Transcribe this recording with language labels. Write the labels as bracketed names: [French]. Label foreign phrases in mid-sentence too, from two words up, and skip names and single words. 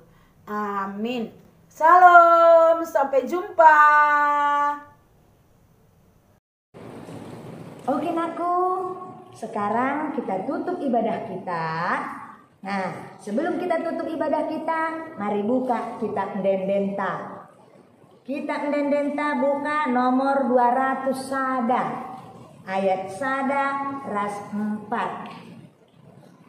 [Indonesian] Amin. Salam, sampai jumpa. Oke Naku, sekarang kita tutup ibadah kita. Nah, sebelum kita tutup ibadah kita, mari buka kitab Ndendenta. Kitab Ndendenta buka nomor 200 Sada, ayat Sada ras 4.